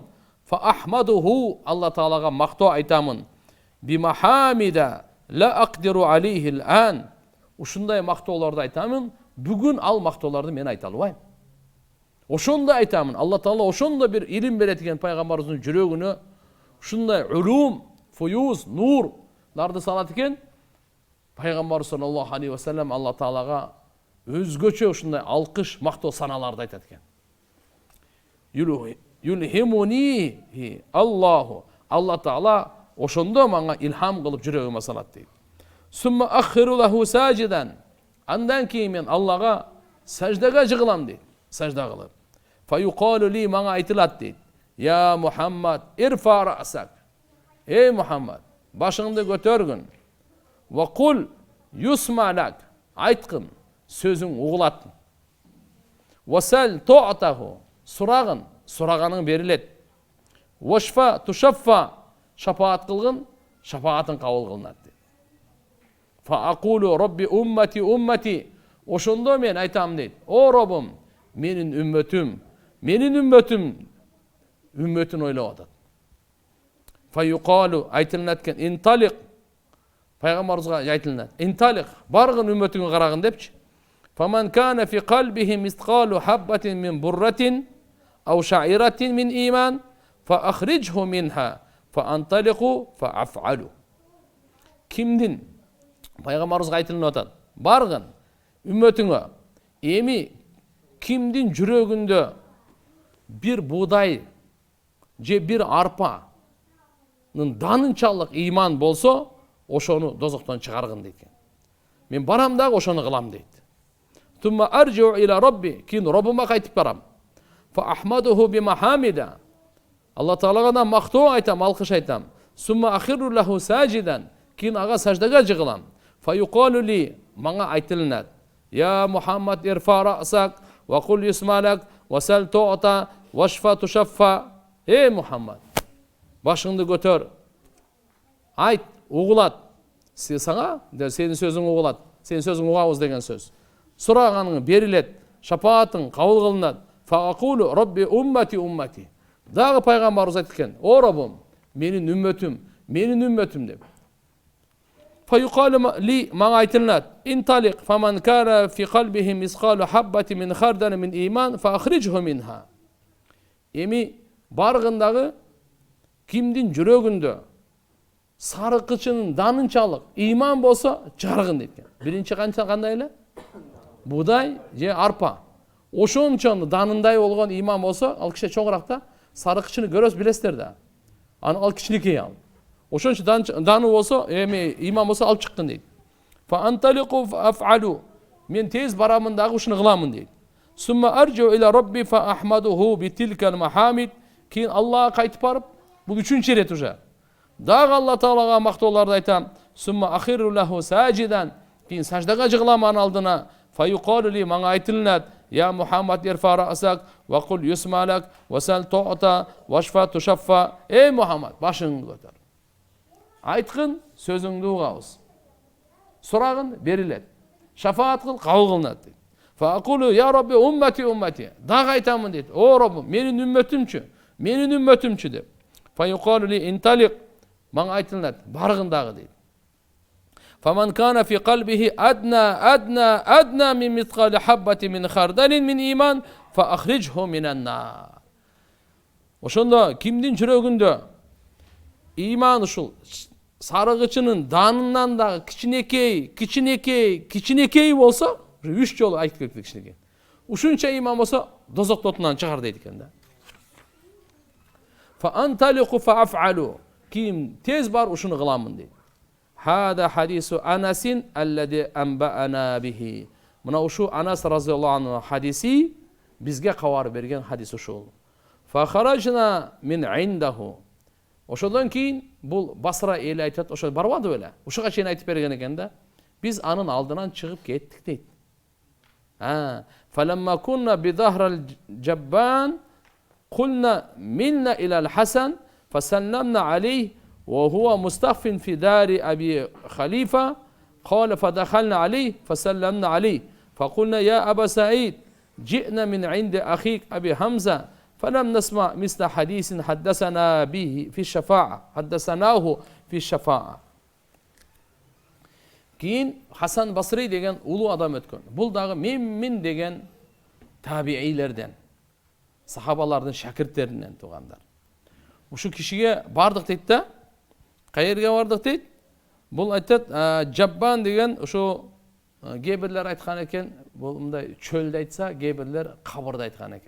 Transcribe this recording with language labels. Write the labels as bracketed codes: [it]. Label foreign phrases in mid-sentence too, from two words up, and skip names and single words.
[ky] Фаахмадуху, Алла таалага мактоо айтамын. [ar] بمحامد لا أقدر عليه الآن. [ky] Ушундай мактоолорду айтамын, бүгүн ал мактоолорду мен айта албайм. Ошондой айтамын. Алла таала ошондой бир илим берет экен пайгамбарыбыздын жүрөгүнө. Ушундай улум, фуюз, нурларды салат экен. Пайгамбар саллаллаху алейхи ва саллям Алла таалага өзгөчө ушундай алкыш, мактоо саналарды айтат экен. [ar] يلهمني الله. [ky] Алла таала ошондо мага илхам кылып жүрөгүмө салат дейт. [ar] ثم أخر له ساجدا. [ky] Андан кийин мен Аллага саждага жыгылам дейт. Сажда кылып. [ar] فيقال لي, [ky] мага айтылат дейт. [ar] يا محمد ارفع رأسك. [ky] Эй Мухаммад, башыңды көтөргүн. [ar] وقل يسمع لك. [ky] Айткын, сөзүң угулат. [ar] وسل تعطه. [ky] Сурагын, сураганың берилет. [ar] واشفع تشفع. [ky] Шапаат кылгын, шапаатын кабыл кылынат дейт. [ar] فأقول رب أمتي أمتي. [ky] Ошондо мен айтам дейт. О Робум, менин үммөтүм, үммөтүн ойлоп атат. Фаюкалу, айтылынат экен, инталик. Пайгамбарыбызга айтылынат. Инталик, баргын үммөтүңө карагын депчи. [ar] فمن كان في قلبه مثقال حبة من برة أو شعيرة من إيمان فأخرجه منها فأنطلق فأفعل. [ky] Кимдин? Пайгамбарыбызга айтылып атат. Баргын үммөтүңө. Эми кимдин жүрөгүндө бир будай же бир арпанын данынчалык иман болсо, ошону дозоктон чыгаргын дейт. Мен барам дагы ошону кылам дейт. [ar] ثم أرجع إلى ربي, [ky] кийин Роббума кайтып барам. [ar] فأحمده بمحامد. [ky] Алла таалага мактоо айтам, алкыш айтам. [ar] ثم أخر له ساجدا, [ky] кийин ага саждага жыгылам. [ar] فيقال لي, [ky] мага айтылынат. [ar] يا محمد ارفع رأسك وقل يسمع لك وسل تعطه واشفع تشفع. [ky] Эй Мухаммад, башыңды көтөр. Айт, угулат. Сага, сенин сөзүң угулат. Сенин сөзүң угабыз деген сөз. Сураганың берилет, шапаатың кабыл кылынат. [ar] فأقول رب أمتي أمتي. [ky] Дагы пайгамбарыбыз айткан, о Роббум, менин үммөтүм деп. [ar] فيقال لي, [ky] мага айтылат. [ar] انطلق فمن كان في قلبه مثقال حبة من خردل من إيمان فأخرجه منها. [ky] Эми баргындагы кимдин жүрөгүндө сарыкычынын данынчалык иман болсо, чыгаргын дейт. Биринчи кандай эле? Будай же арпа. Ошончону данындай болгон иман болсо, ал киши чоңуракта сарыкычыны көрөсүз билесиздер да. Ал кичинекей ал. Ошончо даны болсо, эми иман болсо алып чыккын дейт. [ar] فأنطلق فأفعل. [ky] Мен тез барамын дагы ушуну кыламын дейт. [ar] ثم أرجع إلى ربي فأحمده بتلك المحامد. [ky] Кийин Аллага кайтып барып, бул үчүнчү рет уже. Дагы Алла таалага мактоолорду айтам. [ar] ثم أخر له ساجدا. [ky] Кийин саждага жыгылам анын алдына. [ar] فيقال لي, [ky] мага айтылынат. [ar] يا محمد ارفع رأسك وقل يسمع لك وسل تعطه واشفع تشفع. [ky] Эй Мухаммад, башыңды көтөр. Айткын, сөзүңдү угабыз. Сурагын берилет. Шафаат кыл, кабыл кылынат. [ar] فأقول يا رب أمتي أمتي. [ky] Дагы айтамын дейт. О Раббым, менин үммөтүмчү. Менин үммөтүмчү деп. [ar] فيقال لي انطلق. [ky] Мага айтылат, баргын дагы дейт. [ar] فمن كان في قلبه أدنى من مثقال حبة من خردل من إيمان فأخرجه من النار. [ky] Ошондо кимдин жүрөгүндө иман ушул сарыгычынын данынан дагы кичинекей болсо, 3 жолу айтып кетти кичинекей. Ушунча иман болсо, дозок отунан чыгар дейт экен да. [ar] فأنطلق فأفعل. [ky] Ким тез бар ушуну кыламын дейт. [ar] هذا حديث أنس الذي أنبأنا به. [ky] Мына ушу Анас разияллаху анху хадиси бизге кабар берген хадис ушул. [ar] فخرجنا من عنده. [ky] Ошодон кийин бул Басра эли айтат, ошо барбады беле. Ушуга чейин айтып берген экен да. Биз анын алдынан чыгып кеттик дейт. [ar] فلما كنا بظهر الجبان قلنا منا إلى الحسن فسلمنا عليه وهو مستخف في دار أبي خليفة قال فدخلنا عليه فسلمنا عليه فقلنا يا أبا سعيد جئنا من عند أخيك أبي حمزة فلم نسمع مثل حديث حدثناه في الشفاعة [ky] Кейін Хасан Басри деген улуу адам өткөн. Бул дагы мен деген табиилерден, сахабалардын шакирттеринен тугандар. Ушу кишиге бардык дейт да. Кайерге бардык дейт? Бул айтат, Жаббан деген ушу геберлер айткан экен, бул мындай чөлдө айтса, геберлер кабырда айткан экен.